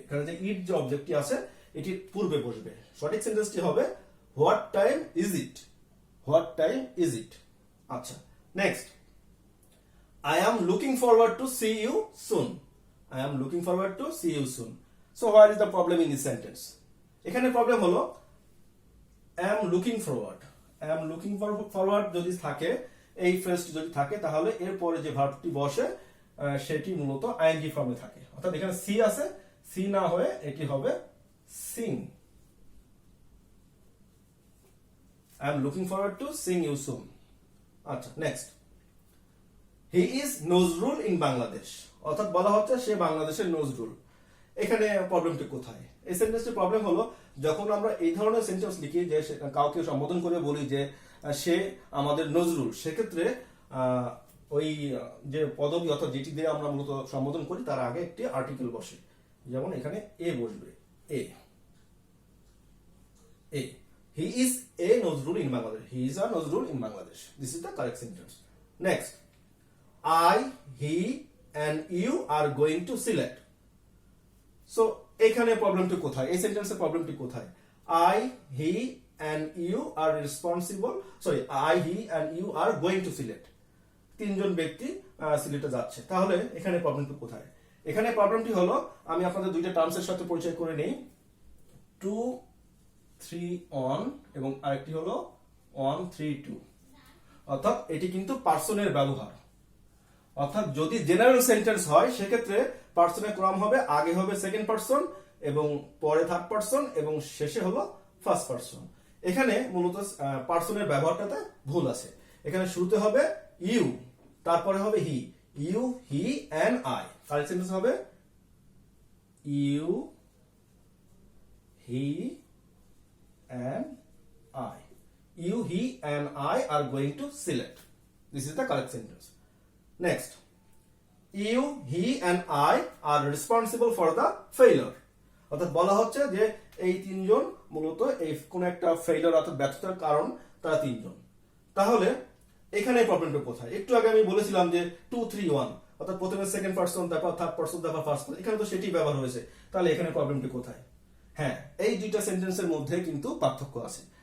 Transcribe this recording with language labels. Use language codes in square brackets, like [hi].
[bn] এখানে যে ইট যে অবজেক্টটি আছে এটির পূর্বে বসবে। সঠিক সেন্টেন্সটি হবে [en] what time is it, [bn] what time is it. [en] আচ্ছা, next, I am looking forward to see you soon. I am looking forward to see you soon. So where is the problem in this sentence? [bn] এখানে problem হলো [en] I am looking forward. I am looking forward [bn] যদি থাকে, এই ফ্রেজটি যদি থাকে, তাহলে এর পরে যে ভার্বটি বসে সেটি মূলত আইএনজি ফর্মে থাকে। অর্থাৎ এখানে সি আছে, সি না হয়ে এটি হবে Singh. [en] I am looking forward to seeing you soon. [bn] আচ্ছা, next, [en] he is Nazrul in Bangladesh, [bn] অর্থাৎ বলা হচ্ছে সে বাংলাদেশের নজরুল। এখানে প্রবলেমটি কোথায়? এই সেন্টেন্সটির প্রবলেম হলো যখন আমরা এই ধরনের সেন্টেন্স লিখি, যে কাউকে সম্বোধন করে বলি যে সে আমাদের নজরুল, সেক্ষেত্রে ওই যে পদবী অর্থাৎ যেটি দিয়ে আমরা মূলত সম্বোধন করি তার আগে একটি আর্টিকেল বসে। যেমন এখানে এ বসবে, [en] A, a, he is a Nazrul in Bangladesh, he is a Nazrul in Bangladesh. This is the correct sentence. Next, I, he and you are going to select. [bn] So এখানে প্রবলেমটি কোথায়? এই সেন্টেন্সের প্রবলেমটি কোথায়? [en] I, he and you are responsible. Sorry, I, he and you are going to select. [bn] তিনজন ব্যক্তি সিলেটে যাচ্ছে। তাহলে এখানে প্রবলেমটি কোথায়? এখানে প্রবলেমটি হলো, আমি আপনাদের দুইটা টার্মসের সাথে পরিচয় করে নেই। 2, 3 on এবং আরেকটি হলো 1, 3, 2। অর্থাৎ এটি কিন্তু পার্সনের ব্যবহার। অর্থাৎ যদি জেনারেল সেন্টেন্স হয় সেক্ষেত্রে পার্সনের ক্রম হবে, আগে হবে সেকেন্ড পার্সন এবং পরে থার্ড পার্সন এবং শেষে হলো ফার্স্ট পার্সন। এখানে মূলত পার্সনের ব্যবহারটাতে ভুল আছে। এখানে শুরুতে হবে ইউ, তারপরে হবে হি, [en] You, he and I. Correct sentence হবে you, he and I. You, he and I are going to select. This is the correct sentence. Next, you, he and I are responsible for the failure. [bn] অর্থাৎ বলা হচ্ছে যে এই তিনজন মূলত এই কোন একটা ফেইলিওর অর্থাৎ ব্যর্থতার কারণ, তারা তিনজন। তাহলে এখানে প্রবলেমটা কোথায়? একটু আগে আমি বলেছিলাম যে 2, 3, 1, অর্থাৎ প্রথমে সেকেন্ড পার্সন, তারপর থার্ড পার্সন, তারপর ফার্স্ট পার্সন। এখানে তো সেটি ব্যবহার হয়েছে। তাহলে এখানে প্রবলেমটি কোথায়? হ্যাঁ, এই দুইটা সেন্টেন্সের মধ্যে কিন্তু পার্থক্য আছে।